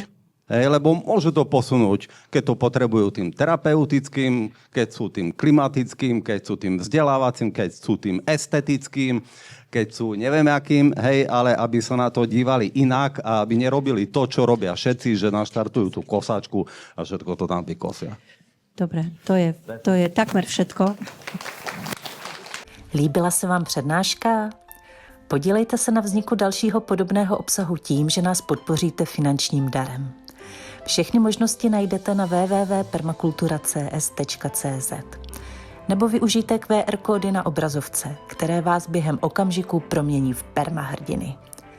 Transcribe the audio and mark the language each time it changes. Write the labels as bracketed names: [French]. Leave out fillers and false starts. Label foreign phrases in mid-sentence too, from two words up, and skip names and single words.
[Slovak] Lebo môžu to posunúť, keď to potrebujú tým terapeutickým, keď sú tým klimatickým, keď sú tým vzdelávacím, keď sú tým estetickým, keď sú neviem akým, ale aby sa na to dívali inak a aby nerobili to, čo robia všetci, že naštartujú tú kosačku a všetko to tam vykosia. Dobre, to je takmer všetko. [Czech] Líbila se vám přednáška? Podílejte se na vzniku dalšího podobného obsahu tím, že nás podpoříte finančním darem. Všechny možnosti najdete na www.permakultura.cs.cz nebo využijte QR kódy na obrazovce, které vás během okamžiku promění v permahrdiny.